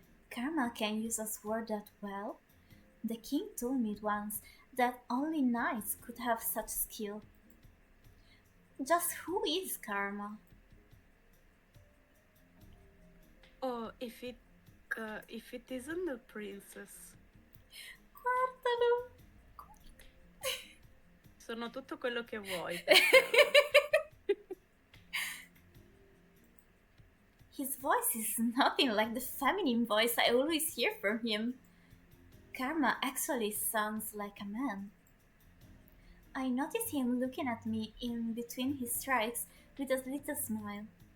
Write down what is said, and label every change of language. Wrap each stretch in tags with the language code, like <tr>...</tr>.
<en>Karma can use a sword that well. The king told me once that only knights could have such skill. Just who is Karma? Oh, if it isn't the princess.</en> <it>Guardalo. Sono tutto quello che vuoi per te.</it> <en>His voice is nothing like the feminine voice I always hear from him. Karma actually sounds like a man. I notice him looking at me in between his strikes with a little smile.</en>